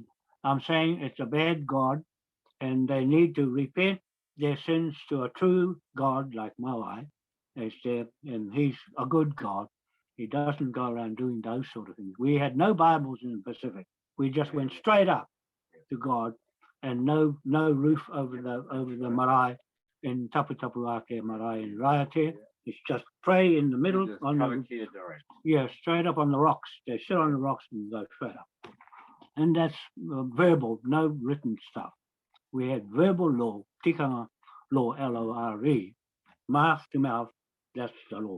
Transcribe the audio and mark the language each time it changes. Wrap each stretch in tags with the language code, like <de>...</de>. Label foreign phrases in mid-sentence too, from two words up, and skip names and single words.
<en>I'm saying it's a bad God, and they need to repent their sins to a true God like Moai, and he's a good God. He doesn't go around doing those sort of things. We had no Bibles in the Pacific. We just went straight up to God, and no roof over the marae in Taputapuake marae in Raiatea. It's just pray in the middle straight up on the rocks. They sit on the rocks and go straight up. And that's verbal, no written stuff. We had verbal law, tikanga law, L-O-R-E, mouth to mouth, that's the law.</en>